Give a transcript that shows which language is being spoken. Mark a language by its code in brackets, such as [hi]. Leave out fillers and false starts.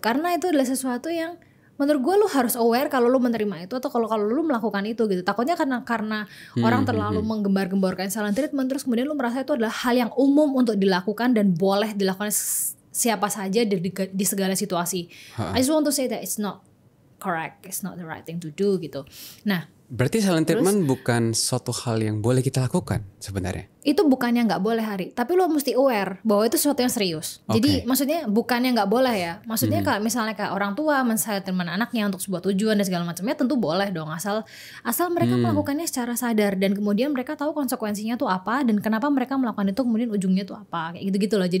[id] Karena itu adalah sesuatu yang menurut gue lu harus aware kalau lu menerima itu atau kalau lu melakukan itu gitu. Takutnya karena orang terlalu menggembar-gemborkan silent treatment terus kemudian lu merasa itu adalah hal yang umum untuk dilakukan dan boleh dilakukan siapa saja di segala situasi. [en] I just want to say that it's not correct, it's not the right thing to do gitu. [id] Nah, berarti silent treatment bukan suatu hal yang boleh kita lakukan sebenarnya. itu bukannya nggak boleh, Hari, tapi lo mesti aware bahwa itu sesuatu yang serius. Jadi maksudnya bukannya nggak boleh ya, maksudnya kalau misalnya kayak orang tua men-silent treatment anaknya untuk sebuah tujuan dan segala macamnya, tentu boleh dong, asal mereka melakukannya secara sadar dan kemudian mereka tahu konsekuensinya tuh apa dan kenapa mereka melakukan itu, kemudian ujungnya tuh apa, kayak gitu-gitu loh.